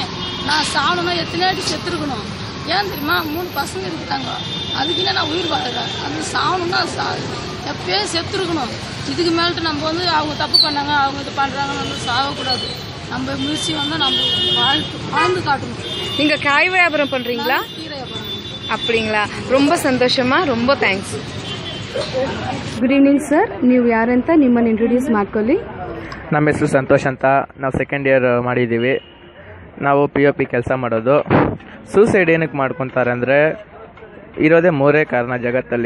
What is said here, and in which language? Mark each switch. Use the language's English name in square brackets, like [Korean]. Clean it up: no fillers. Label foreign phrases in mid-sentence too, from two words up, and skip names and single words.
[Tamil] நான் சாவணும்னா எத்தனையாட்டி செத்துருக்கணும். ஏன் தெரியுமா, 3 பசங்க இருக்காங்க, அதுக்குன்னே நான் உயிர் வாழ்கிறேன். அது சாவணும்னா எப்பயே செத்துருக்கணும். இதுக்கு மேலிட்டு நம்ம அவங்க தப்பு பண்ணாங்க, அவங்க இது பண்ணுறாங்கன்னு நம்ம சாகக்கூடாது. நம்ம முயற்சி நம்ம வாழ்ந்து காட்டணும். நீங்கள் காய் வியாபாரம் பண்ணுறீங்களா? கீரை வியாபாரம். அப்படிங்களா? ரொம்ப ಸಂತೋಷಮ್ಮ, ரொம்ப ಥ್ಯಾಂಕ್ಸ್. [English] good evening sir, [Kannada] ನೀವು ಯಾರಂತ ನಿಮ್ಮನ್ನು ಇಂಟ್ರೊಡ್ಯೂಸ್ ಮಾಡ್ಕೊಳ್ಳಿ. ನಮ್ಮ ಹೆಸರು ಸಂತೋಷ್ ಅಂತ. ನಾವು [English] second year [Kannada] ಮಾಡಿದ್ದೀವಿ. ನಾವು POP ಕೆಲಸ ಮಾಡೋದು. ಸೂಸೈಡ್ ಏನಕ್ಕೆ ಮಾಡ್ಕೊತಾರೆ ಅಂದರೆ ಇರೋದೇ 3 ಕಾರಣ ಜಗತ್ತಲ್ಲಿ.